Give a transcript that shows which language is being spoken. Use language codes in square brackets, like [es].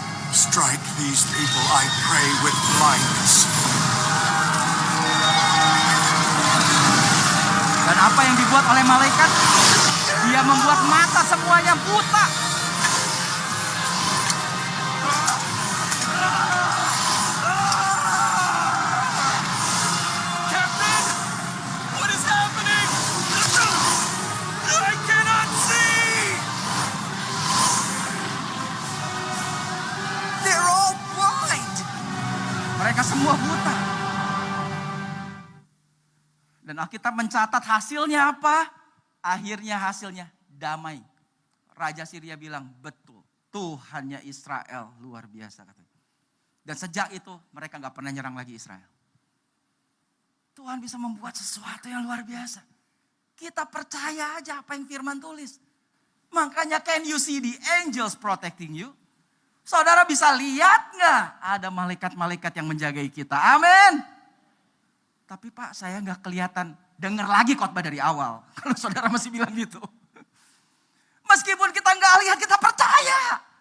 [en] Strike these people, I pray, with blindness. [id] Dan apa yang dibuat oleh malaikat? Dia membuat mata semuanya buta. [en] Captain, what is happening? I cannot see. They're all blind. [id] Mereka semua buta. Dan Alkitab mencatat hasilnya apa? Akhirnya hasilnya damai. Raja Syria bilang, betul. Tuhannya Israel luar biasa katanya. Dan sejak itu mereka gak pernah nyerang lagi Israel. Tuhan bisa membuat sesuatu yang luar biasa. Kita percaya aja apa yang firman tulis. Makanya [en] can you see the angels protecting you? [id] Saudara bisa lihat gak ada malaikat-malaikat yang menjagai kita? Amin. Tapi Pak, saya nggak kelihatan. Dengar lagi khotbah dari awal. Kalau saudara masih bilang gitu. Meskipun kita nggak lihat, kita percaya.